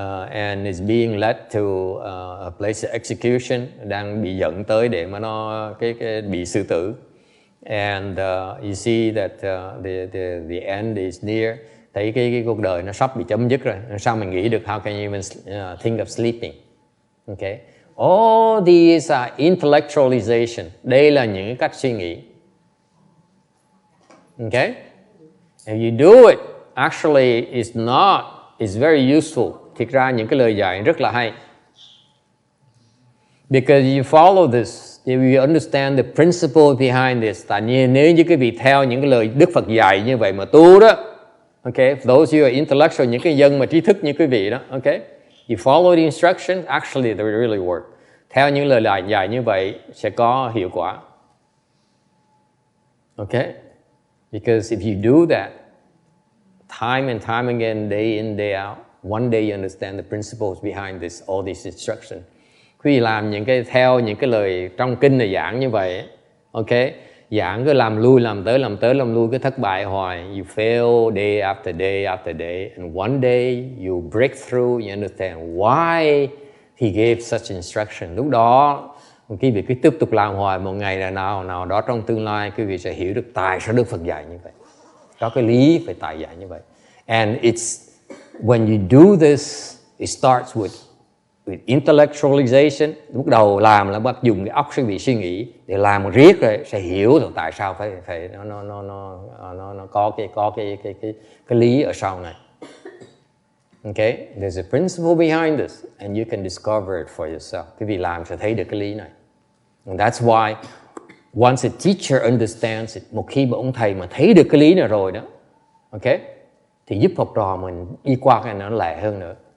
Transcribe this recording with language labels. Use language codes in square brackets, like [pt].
[en] And is being led to a place of execution, [vi] đang bị dẫn tới để mà nó cái bị xử tử. [en] And you see that the end is near. [vi] Thấy cái cuộc đời nó sắp bị chấm dứt rồi. Sao mình nghĩ được? [en] How can you even think of sleeping? Okay. All these are intellectualization. [vi] Đây là những cái cách suy nghĩ. [en] Okay. If you do it, actually it's very useful. [vi] Thực ra những cái lời dạy rất là hay. [en] Because you follow this, if you understand the principle behind this. [vi] Tại vì nếu như quý vị theo những cái lời Đức Phật dạy như vậy mà tu đó, okay, [en] those who are intellectual, [vi] những cái dân mà trí thức như quý vị đó, okay, [en] you follow the instructions, actually they really work. [vi] Theo những lời dạy như vậy sẽ có hiệu quả. [en] Okay, because if you do that, time and time again, day in, day out, one day you understand the principles behind all these instructions. [vi] Quý vị làm theo những cái lời trong kinh này giảng như vậy, okay, giảng cứ làm lui, làm tới, làm lui, cứ thất bại hoài. [en] You fail day after day after day, and one day you break through, you understand why he gave such instruction. [vi] Lúc đó quý vị cứ tiếp tục làm hoài, một ngày nào đó trong tương lai quý vị sẽ hiểu được tại sao Đức Phật dạy như vậy. Có cái lý phải tại dạy như vậy. [en] And it's when you do this, it starts with intellectualization. [vi] Lúc đầu làm là bắt dùng cái óc suy nghĩ để làm một riết rồi sẽ hiểu được tại sao phải nó có cái lý ở sau này. [en] Okay, there's a principle behind this, and you can discover it for yourself. [vi] Quý vị làm sẽ thấy được cái lý này. [en] And that's why once a teacher understands it, [vi] một khi mà ông thầy mà thấy được cái lý này rồi đó, okay, thì giúp học trò mình đi qua cái này nó lẹ hơn nữa.